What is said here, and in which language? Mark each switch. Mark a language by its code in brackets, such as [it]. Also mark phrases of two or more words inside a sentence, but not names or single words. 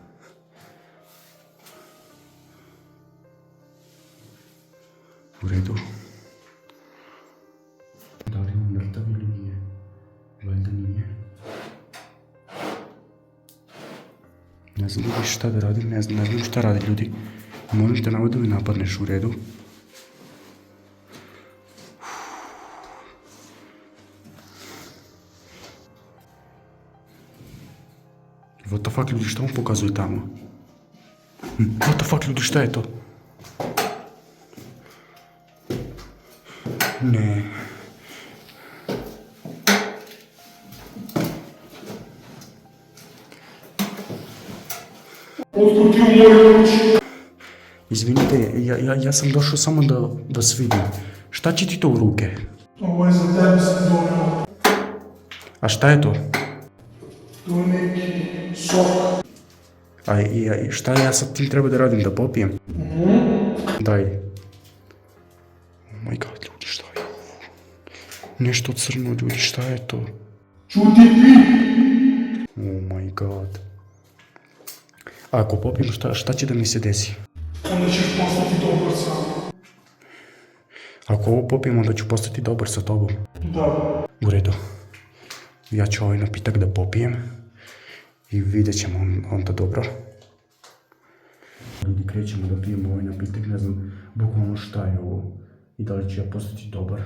[bs] U redu. Da li on mrtav ili nije? Valjda nije. Ne znam ljudi šta da radim, ne znam šta radi ljudi. Molim te navod da mi napadneš, u redu. [en] What the fuck [bs] ljudi, šta mu pokazuje tamo? [en] What the fuck [bs] ljudi, šta je to? Ne. Otkud ti u moju kuću? Izvinite, ja sam došao samo da vas vidim. Šta će ti to u ruke? Ovo je za tebe sam donio. A šta je to? To je neki sok. A šta ja sad tim treba da radim, da popijem? Daj. [en] Oh my god, [bs] ljudi, šta je? Nešto crno, ljudi, šta je to? Čuti ti! [en] Oh my god. [bs] A ako popijem, šta će da mi se desi? Onda ćeš postati dobar sam. Ako ovo popijem, onda ću postati dobar sa tobom. Da. U redu. Ja ću ovaj napitak da popijem i vidjet ćemo onda dobro. Ljudi, krećemo da pijemo ovaj napitak, ne znam bukvalno šta je ovo i da li ću ja postati dobar.